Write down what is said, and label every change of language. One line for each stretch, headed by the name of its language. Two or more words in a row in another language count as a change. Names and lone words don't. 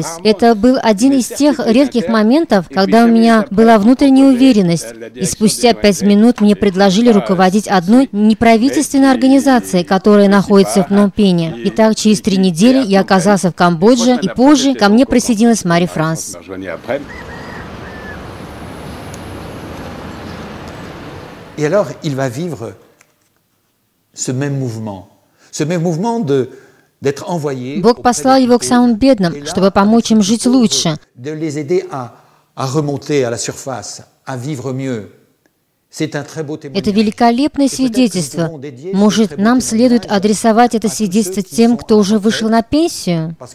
Russian: Это был один из тех редких моментов, когда у меня была внутренняя уверенность. И спустя 5 минут мне предложили руководить одной неправительственной организацией, которая находится в Пномпене. Итак, через 3 недели я оказался в Камбодже, и позже ко мне присоединилась Мари-Франс.
French: Et alors, il va vivre ce même mouvement d'être envoyé.
Russian: Бог послал его к самым бедным, чтобы помочь им жить лучше.
French: De les aider à remonter à la surface, à vivre mieux.
Russian: Это великолепное свидетельство. Может, нам следует адресовать это свидетельство тем, кто уже вышел на пенсию?